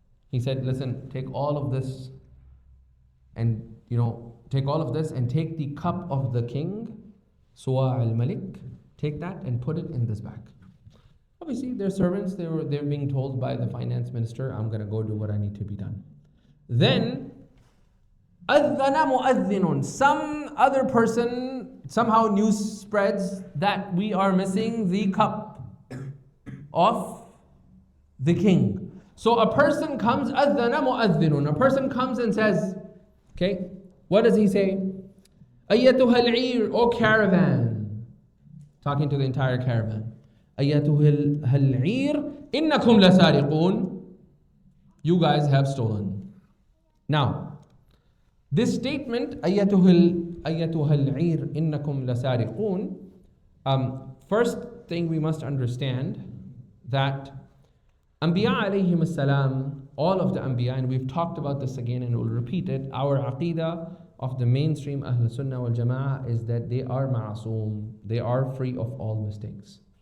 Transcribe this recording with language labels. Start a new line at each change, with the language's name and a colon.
English: He said, listen, take all of this and, take the cup of the king, Suwa al-Malik, take that and put it in this bag. Obviously, they're servants. They're being told by the finance minister, I'm going to go do what I need to be done. Then,
Arabic: أَذَّنَ مُؤَذِّنٌ.
English: Some other person, somehow news spreads that we are missing the cup of the king. So a person comes,
Arabic: أَذَّنَ مُؤَذِّنٌ.
English: A person comes and says, okay, what does he say?
Arabic: أَيَّتُهَا الْعِيرُ,
English: O caravan. Talking to the entire caravan.
Arabic: أَيَّتُهَا الْعِيرُ إِنَّكُمْ لَسَارِقُونَ.
English: You guys have stolen. Now, this statement,
Arabic: أَيَّتُهَا الْعِيرُ إِنَّكُمْ لَسَارِقُونَ.
English: First thing we must understand that Anbiya alayhim as-salam, all of the Anbiya, and we've talked about this again and we'll repeat it, our aqidah of the mainstream Ahl Sunnah wal Jama'ah is that they are ma'asoom, they are free of all mistakes.